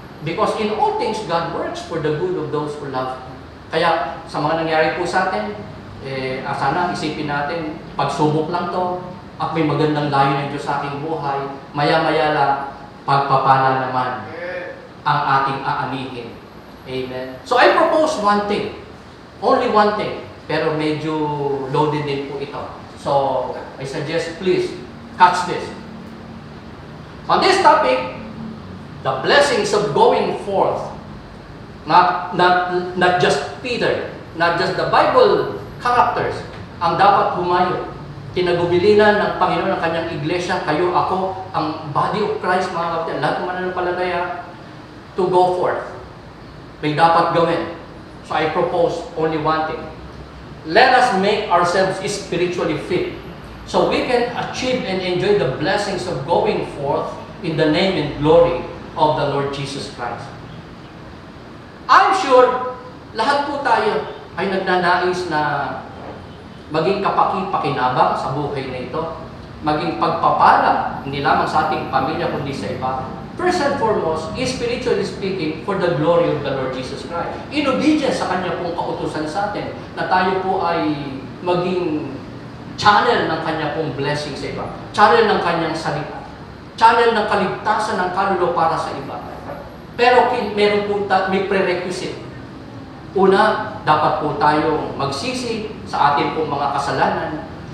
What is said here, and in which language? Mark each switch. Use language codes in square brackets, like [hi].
[en] Because in all things, God works for the good of those who love Him. [tl] Kaya sa mga nangyari po sa atin, sana isipin natin, pagsubok lang to, at may magandang layo ng Diyos sa aking buhay, maya-maya lang, pagpapala naman ang ating aanihin. [en] Amen. So I propose one thing, only one thing, [tl] pero medyo loaded din po ito. [en] So I suggest please catch this. On this topic, the blessings of going forth, not just Peter, not just the Bible characters, [tl] ang dapat humayo. Kinagubilinan ng Panginoon ng kanyang iglesia, kayo, ako, ang body of Christ, mga kapatid, lahat ng mananampalataya, [en] to go forth. [tl] May dapat gawin. [en] So I propose only one thing. Let us make ourselves spiritually fit so we can achieve and enjoy the blessings of going forth in the name and glory of the Lord Jesus Christ. I'm sure [tl] lahat po tayo ay nagnanais na maging kapaki-pakinabang sa buhay na ito, maging pagpapala, hindi lamang sa ating pamilya kundi sa iba. [en] First and foremost, spiritually speaking, for the glory of the Lord Jesus Christ. In obedience [tl] sa Kanya pong kautusan sa atin, na tayo po ay maging channel ng Kanya pong blessing sa iba, channel ng Kanyang salita, channel ng kaligtasan ng kaluluwa para sa iba. Pero meron po may prerequisite. Una, dapat po tayong magsisi sa ating pong mga kasalanan.